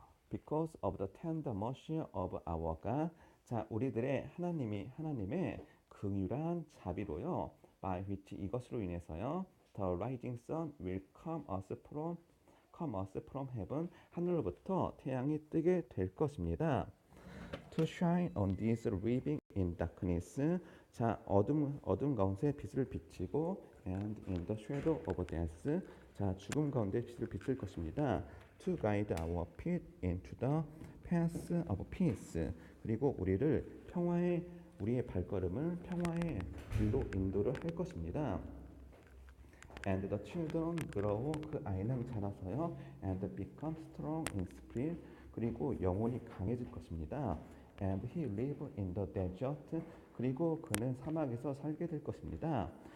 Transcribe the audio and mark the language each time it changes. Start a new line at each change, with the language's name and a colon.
English: because of the tender mercy of our God.
Korean: 자, 우리들의 하나님의 긍휼한 자비로요.
English: by which
Korean: 이것으로 인해서요.
English: the rising sun will come us from heaven.
Korean: 하늘로부터 태양이 뜨게 될 것입니다.
English: to shine on these living in darkness.
Korean: 자, 어둠 가운데 빛을 비치고
English: and in the shadow of death.
Korean: 자, 죽음 가운데 빛을 비칠 것입니다.
English: to guide our feet into the path of peace.
Korean: 그리고 우리의 발걸음을 평화의 길로 인도를 할 것입니다.
English: And the children grow.
Korean: 그 아이는 자라서요.
English: And become strong in spirit.
Korean: 그리고 영혼이 강해질 것입니다.
English: And he live in the desert.
Korean: 그리고 그는 사막에서 살게 될 것입니다.